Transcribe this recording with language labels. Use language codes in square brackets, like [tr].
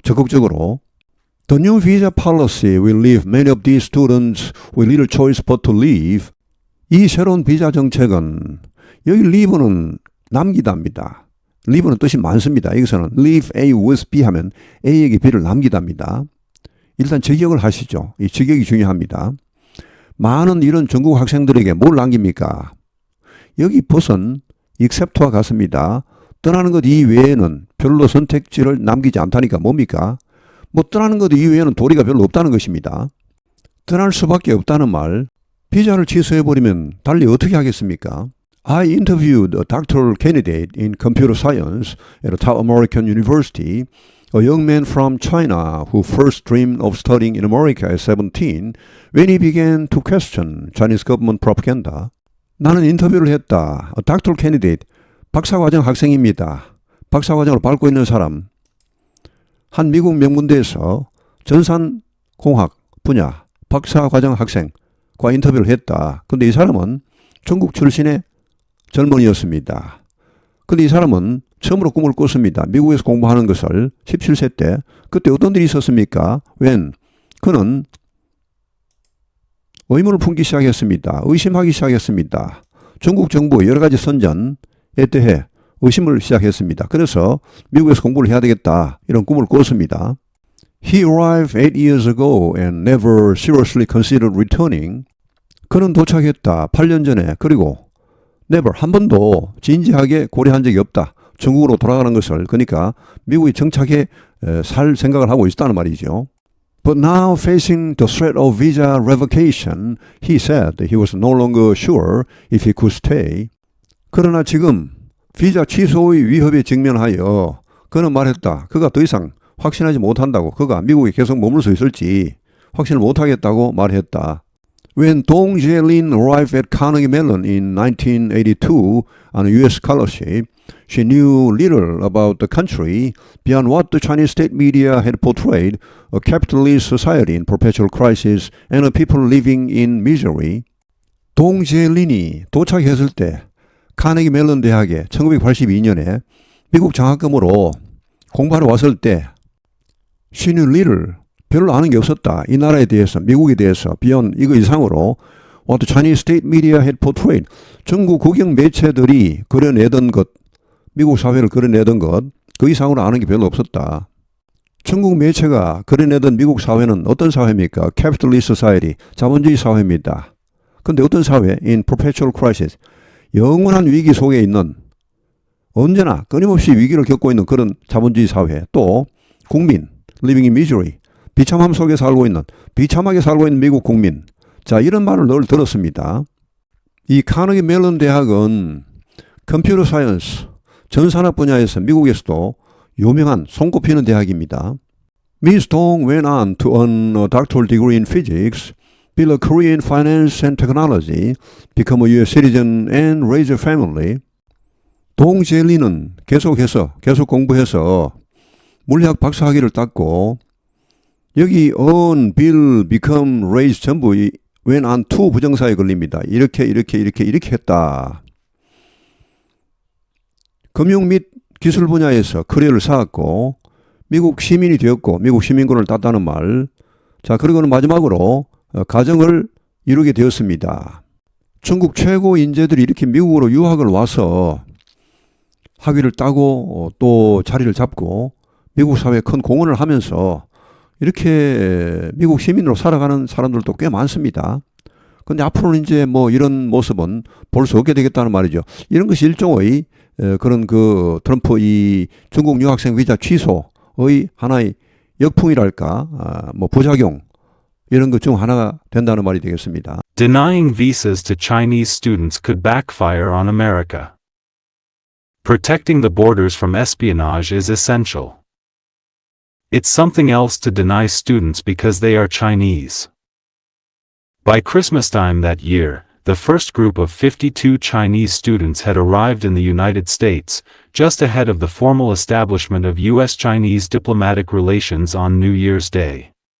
[ko] 적극적으로. [en] The new visa policy will leave many of these students with little choice but to leave. [ko] 이 새로운 비자 정책은 여기 leave는 남기다입니다. leave는 뜻이 많습니다. 여기서는 leave A with B 하면 A에게 B를 남기다입니다. 일단 직역을 하시죠. 이 직역이 중요합니다. 많은 이런 중국 학생들에게 뭘 남깁니까? 여기 벗은 except와 같습니다. 떠나는 것 이외에는 별로 선택지를 남기지 않다니까 뭡니까? 뭐 떠나는 것 이외에는 도리가 별로 없다는 것입니다. 떠날 수밖에 없다는 말. 비자를 취소해버리면 달리 어떻게 하겠습니까? [en] I interviewed a doctoral candidate in computer science at a top American university, a young man from China who first dreamed of studying in America at 17 when he began to question Chinese government propaganda. [ko] 나는 인터뷰를 했다. [en] A doctoral candidate, [ko] 박사과정 학생입니다. 박사과정을 밟고 있는 사람. 한 미국 명문대에서 전산공학 분야 박사과정 학생과 인터뷰를 했다. 근데 이 사람은 중국 출신의 젊은이였습니다. 근데 이 사람은 처음으로 꿈을 꿨습니다. 미국에서 공부하는 것을 17세 때. 그때 어떤 일이 있었습니까? 그는 의문을 품기 시작했습니다. 의심하기 시작했습니다. 중국 정부의 여러 가지 선전에 대해 의심을 시작했습니다. 그래서 미국에서 공부를 해야 되겠다. 이런 꿈을 꿨습니다. [en] He arrived 8 years ago and never seriously considered returning. [ko] 그는 도착했다. 8년 전에. 그리고 never, 한 번도 진지하게 고려한 적이 없다. 중국으로 돌아가는 것을. 그러니까 미국에 정착해 살 생각을 하고 있었다는 말이죠. [en] But now facing the threat of visa revocation, he said he was no longer sure if he could stay. [ko] 그러나 지금 비자 취소의 위협에 직면하여 그는 말했다. 그가 더 이상 확신하지 못한다고. 그가 미국에 계속 머물 수 있을지 확신을 못하겠다고 말했다. [en] When Dong Jae-lin arrived at Carnegie Mellon in 1982 on a U.S. scholarship, she knew little about the country beyond what the Chinese state media had portrayed, a capitalist society in perpetual crisis and a people living in misery. [ko] 동제린이 도착했을 때 카네기 멜론 대학에 1982년에 미국 장학금으로 공부하러 왔을 때 [en] she knew little, [ko] 별로 아는 게 없었다. 이 나라에 대해서, 미국에 대해서, beyond 이거 이상으로 [en] what the Chinese state media had portrayed, [ko] 중국 국영 매체들이 그려내던 것, 미국 사회를 그려내던 것, 그 이상으로 아는 게 별로 없었다. 중국 매체가 그려내던 미국 사회는 어떤 사회입니까? [en] Capitalist society, [ko] 자본주의 사회입니다. 근데 어떤 사회? [en] In perpetual crisis, [ko] 영원한 위기 속에 있는, 언제나 끊임없이 위기를 겪고 있는 그런 자본주의 사회. 또 국민, [en] living in misery, [ko] 비참함 속에 살고 있는, 비참하게 살고 있는 미국 국민. 자, 이런 말을 늘 들었습니다. 이 카네기 멜론 대학은 컴퓨터 사이언스, 전산학 분야에서 미국에서도 유명한 손꼽히는 대학입니다. [en] Ms. Dong went on to earn a doctoral degree in physics, build a career in finance and technology, become a U.S. citizen, and raise a family. [ko] 동젤리는 계속 공부해서 물리학 박사학위를 땄고, 여기 earn, build, become, raise 전부 [en] went on to [ko] 부정사에 걸립니다. 이렇게 했다. 금융 및 기술 분야에서 커리어를 쌓았고, 미국 시민이 되었고, 미국 시민권을 땄다는 말. 자, 그리고는 마지막으로 가정을 이루게 되었습니다. 중국 최고 인재들이 이렇게 미국으로 유학을 와서 학위를 따고 또 자리를 잡고 미국 사회에 큰 공헌을 하면서 이렇게 미국 시민으로 살아가는 사람들도 꽤 많습니다. 근데 앞으로는 이제 뭐 이런 모습은 볼 수 없게 되겠다는 말이죠. 이런 것이 일종의 그런 그 트럼프 이 중국 유학생 비자 취소의 하나의 역풍이랄까, 뭐 부작용, 이런 것 중 하나가 된다는 말이 되겠습니다. [en] Denying visas to Chinese students could backfire on America. Protecting the borders from espionage is essential. It's something else to deny students because they are Chinese. By Christmas time that year, the first group of 52 Chinese students had arrived in the United States, just ahead of the formal establishment of U.S.-Chinese diplomatic relations on New Year's Day.